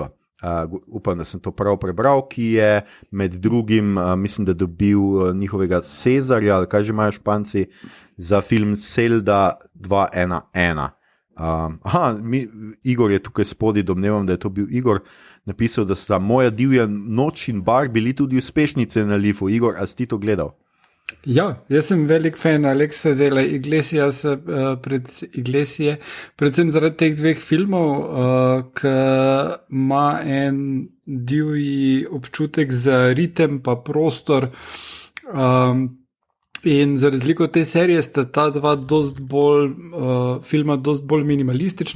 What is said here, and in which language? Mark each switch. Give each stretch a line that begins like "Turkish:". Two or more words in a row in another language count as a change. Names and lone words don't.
Slovenian: Upam, da sem to prav prebral, ki je med drugim, mislim, da dobil njihovega Cezarja, ali kaj že imajo Španci, za film Zelda 211. Igor je tukaj spodaj, domnevam, da je to bil Igor, napisal, da sta Moja divja noč in Bar bili tudi uspešnice na Lifu. Igor, a si ti to gledal? Ja, jaz sem velik fan Alexa de la Iglesia, predvsem zaradi teh dveh filmov, ki ima en divji občutek za ritem pa prostor. In za razliko od te serije sta ta dva filma dost bolj minimalistična.